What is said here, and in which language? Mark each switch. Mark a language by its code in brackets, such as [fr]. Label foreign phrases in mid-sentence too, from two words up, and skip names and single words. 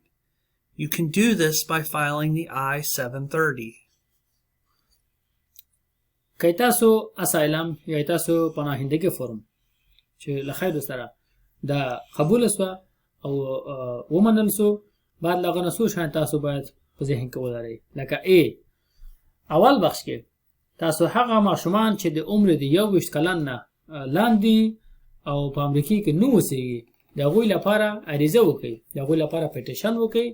[en] You can do this by filing the I-730. [ps] که تاسو اسایلم یا تاسو پناهندگی فرم چې له خیر سره دا قبول شوه او ومنل شو، بعد له هغه نه څو شیان تاسو باید په ذهن کې ولرئ. لکه A، اول بخش کې تاسو هغه ماشومان چې د عمر د 21 کلن نه لاندې او په امریکا کې نه اوسېږي د هغوی لپاره عریضه وکړئ، د هغوی لپاره پټیشن وکړئ.